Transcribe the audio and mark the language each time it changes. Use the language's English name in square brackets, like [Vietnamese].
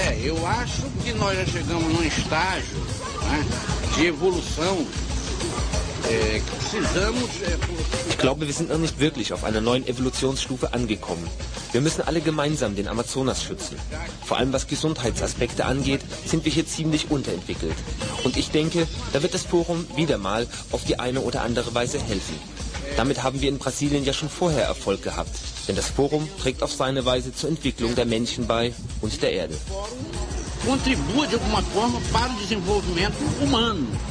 [Portuguese] Eu acho que nós já chegamos num estágio, né, de evolução. [German] Ich glaube, wir sind noch nicht wirklich auf einer neuen Evolutionsstufe angekommen. Wir müssen alle gemeinsam den Amazonas schützen. Vor allem was Gesundheitsaspekte angeht, sind wir hier ziemlich unterentwickelt. Und ich denke, da wird das Forum wieder mal auf die eine oder andere Weise helfen. Damit haben wir in Brasilien ja schon vorher Erfolg gehabt. Denn das Forum trägt auf seine Weise zur Entwicklung der Menschen bei und der Erde. [Portuguese] Contribui de alguma forma para o desenvolvimento humano.